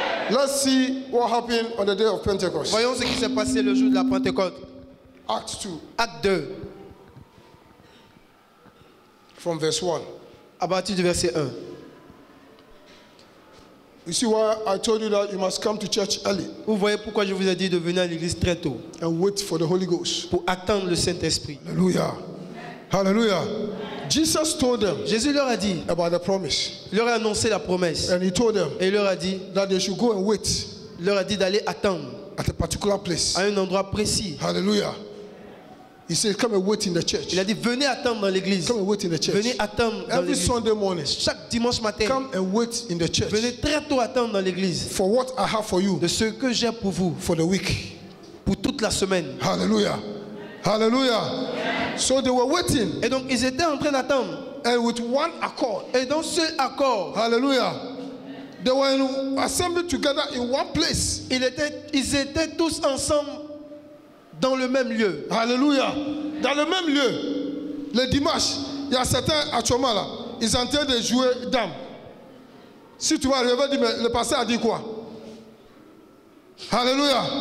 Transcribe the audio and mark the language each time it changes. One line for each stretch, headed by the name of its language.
English: Let's see what happened on the day of Pentecost.
French: Voyons ce qui s'est passé le jour de la Pentecôte.
English: Acts 2,
French: Acte 2,
English: from verse 1.
French: à partir du verset 1.
English: You see why I told you that you must come to church early
French: Vous voyez pourquoi je vous ai dit de venir à l'église très tôt,
English: and wait for the Holy Ghost.
French: pour attendre le Saint-Esprit.
English: Hallelujah. Hallelujah. Jesus told them
French: Jésus leur a dit,
English: about the promise.
French: il leur a annoncé la promesse.
English: And he told them
French: Et il leur a dit,
English: that they should go and wait
French: d'aller attendre
English: at a particular place.
French: à un endroit précis. Hallelujah.
English: He said, come and wait in the church.
French: Il a dit, venez attendre dans l'église.
English: Come and wait in the church.
French: Venez attendre dans
English: Every
French: l'église.
English: Sunday morning,
French: Chaque dimanche matin,
English: come and wait in the church
French: venez très tôt attendre dans l'église
English: for what I have for you
French: de ce que j'ai pour vous,
English: for the week.
French: pour toute la semaine.
English: Hallelujah. Hallelujah. So they were waiting,
French: Et donc, ils étaient en train d'attendre.
English: and with one accord,
French: Et dans ce accord,
English: hallelujah, they were assembled together in one place.
French: ils étaient tous ensemble dans le même lieu. Hallelujah. Dans le même lieu, le dimanche, il y a certains actuellement là, ils sont en train de jouer dame. Si tu vas arriver, dire, mais le pasteur a dit quoi? Hallelujah.